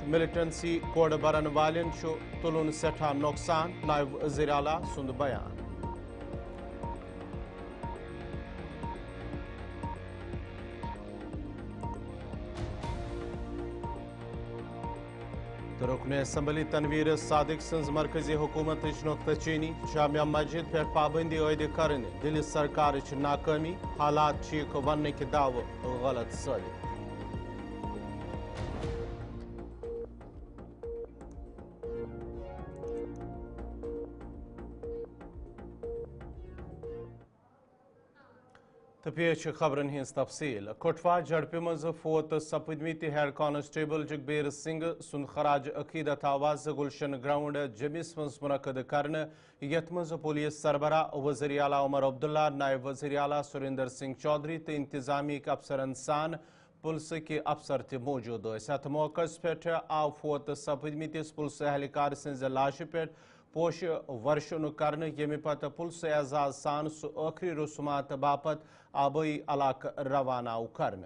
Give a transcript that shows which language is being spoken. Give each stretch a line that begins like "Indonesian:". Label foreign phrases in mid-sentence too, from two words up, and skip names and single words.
Kashmiri: मिलिटेंसी कोड बरन वालन तुलन सठा नुकसान। नायब वज़ीर आला सुंद बयान। तो रुकन असम्बली तनवीर सादिक सज मरकजी हुकूमत नुक्तचीनी। जामिया मस्जिद पे पाबंदी आयद कर दिल्ली सरकार नाकामी। हालात वन के दाव गलत साबित। तो पेश खबरन हिंस तफसील। कुटवा जड़पि मज फोत सपदमित हेड कांस्टेबल जगबीर सिंह सुन खराज अकीदत आवाज गुलशन ग्राउंड जमिस मज मुनकद करने। यथ मज पुलिस सरबरा वज़ीर आला उमर अब्दुल्ला, नायब वज़ीर आला सुरेंद्र सिंह चौधरी तो इंतजामी अफसरन सान पुलिस के अफसर त मौजूद। अत मौके पे आव फोत सपदमितिस पुलिस एहलकार सज लाश पे पोश वर्शन करने। यमे पत पुलिस एजाज सान सह आखिरी रसूमात बापत आबई इलाका रवाना करने।